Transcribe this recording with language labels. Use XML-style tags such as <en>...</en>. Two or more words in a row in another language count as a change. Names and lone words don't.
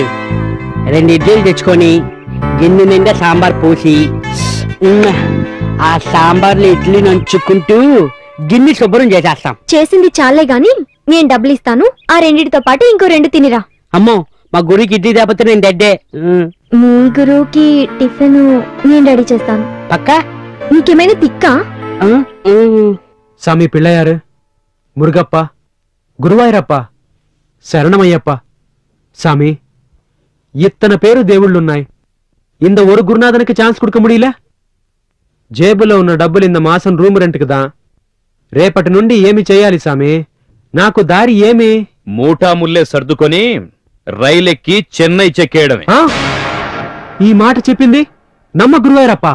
<te>2 ఇడ్లీలు తెచ్చుకొని గిన్నె నిండా సాంబార్ పోసి ఆ సాంబార్లో ఇడ్లీ నంచుకుంటూ గిన్నె శుభ్రం చేసేస్తాం. చేసింది చాలే గాని నేను డబ్బులు ఇస్తాను. ఆ 2తో పాటు ఇంకో 2 తినిరా. అమ్మో, మా గురువుకి ఇడ్లీ తేపోతే నేను డెడ్డే. మీ గురువుకి టిఫిన్ నేను రెడీ చేస్తాను. పక్క నీకేమైనా తిక్కా?</te> <ta>சாமி பிள்ளையாரு, முருகப்பா, குருவாயூரப்பா, சரணமய்யப்பா. சாமி, இத்தனை பேரு దేవుళ్ళున్నాయి. இந்த ஒரு குருநாதனுக்கு சான்ஸ் கொடுக்க முடியல?</ta> <te>జేబులో ఉన్న డబ్బులు ఇంత మాసం రూమ్ రెంట్కి దా. రేపటి నుండి ఏమి చేయాలి సామి? నాకు దారి ఏమి? మూటా ముల్లే సర్దుకొని రైలెక్కి చెన్నై చెక్కేయడమే. ఈ మాట చెప్పింది నమ్మ గురువాయూరప్ప.</te>